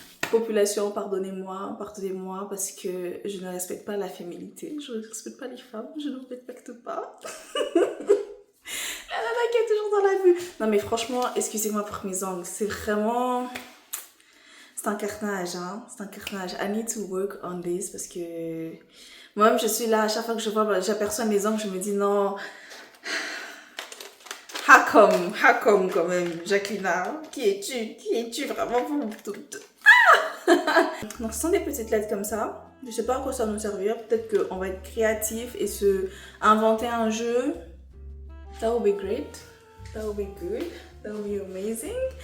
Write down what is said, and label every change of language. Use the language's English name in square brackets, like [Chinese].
[French] Population, pardonnez-moi parce que je ne respecte pas la féminité, je ne respecte pas les femmes, je ne respecte pas. La nana qui est toujours dans la vue. Non mais franchement, excusez-moi pour mes angles, c'est vraiment... C'est un carnage, hein, c'est un carnage. [English] I need to work on this [French] parce que... Moi-même je suis là, à chaque fois que je vois, j'aperçois mes angles, je me dis non... Hakom quand même, Jacqueline, qui es-tu vraiment pour tout? Donc ce sont des petites lettres comme ça. Je sais pas à quoi ça va nous servir. Peut-être qu'on va être créatif et se inventer un jeu. [English] That would be great. That would be good. That would be amazing.